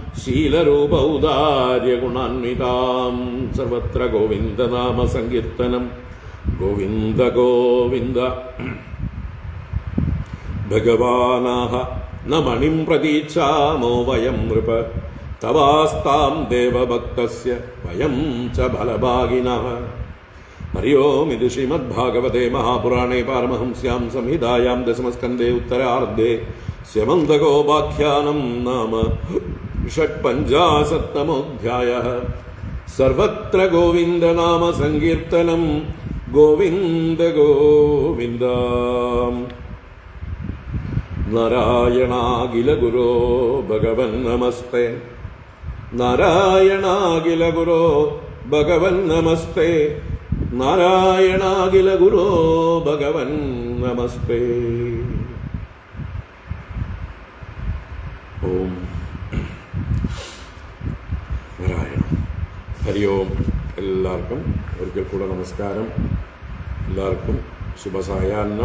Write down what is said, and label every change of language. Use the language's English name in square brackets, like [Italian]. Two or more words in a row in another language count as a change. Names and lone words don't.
[Sanskrit] ശീലരൂപൗദാര്യഗുണാന്വിതാം സർവത്ര ഗോവിന്ദനാമ സങ്കീർത്തനം ഗോവിന്ദ ഗോവിന്ദ ഭഗവാനാഹ ന മണിം പ്രതീക്ഷാമോ വയം നൃപ തവാസ്താം ദേവഭക്തസ്യ വയം ച ഫലഭാഗിനഃ ഹരി ഓം ഇത് ശ്രീമദ്ഭാഗവതേ മഹാപുരാണേ പാരമഹംസ്യാം സംഹിതായാം ദശമസ്കന്ധേ ഉത്തരാർദ്ധേ സ്യമന്തകോപാഖ്യാനം നാമ षट्पञ्चाशत्तमोऽध्यायः सर्वत्र गोविन्दनाम सङ्कीर्तनं गोविन्द गोविन्द नारायणाखिलगुरो भगवन् नमस्ते नारायणाखिलगुरो भगवन् नमस्ते नारायणाखिलगुरो भगवन् नमस्ते ओम നാരായണ. [Malayalam] ഹരി ഓം. എല്ലാവർക്കും ഒരിക്കൽ കൂടെ നമസ്കാരം. എല്ലാവർക്കും ശുഭസായാഹ്നം.